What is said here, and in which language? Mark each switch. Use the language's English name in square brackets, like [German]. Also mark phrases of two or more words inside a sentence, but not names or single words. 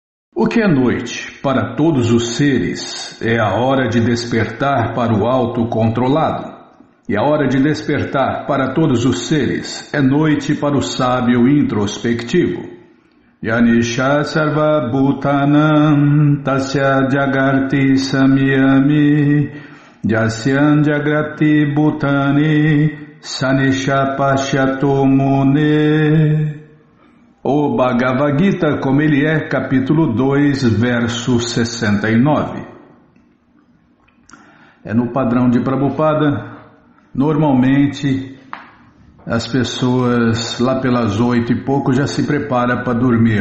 [Portuguese] O que é noite para todos os seres é a hora de despertar para o autocontrolado. E a hora de despertar para todos os seres é noite para o sábio introspectivo. [Sanskrit] Yanisha sarva bhutanam tasya jagarti samyami jasyan jagrati bhutani sanisha pashyato mune. [Portuguese] O Bhagavad Gita, como ele é, capítulo 2, verso 69. É no padrão de Prabhupada. Normalmente as pessoas lá pelas 8 e pouco já se preparam para dormir.